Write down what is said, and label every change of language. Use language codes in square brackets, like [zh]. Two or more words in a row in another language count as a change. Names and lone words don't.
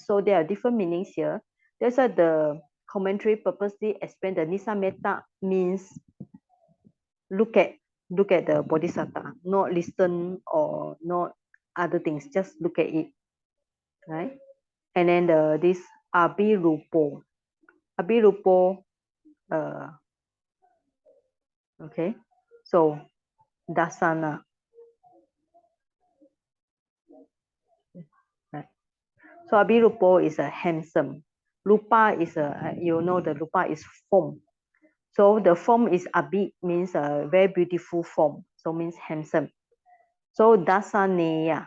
[en] So there are different meanings here. That's why the commentary purposely explain the [pi] Nisa Metta [en] means look at the Bodhisattva, not listen or not other things, just look at it, right? And then this Abhirupo. Abhirupo, okay, so Dasana. Right. So Abhirupo is a handsome. Rupa is the Rupa is form. So the form is abid, means a very beautiful form. So means handsome. So dasaneya.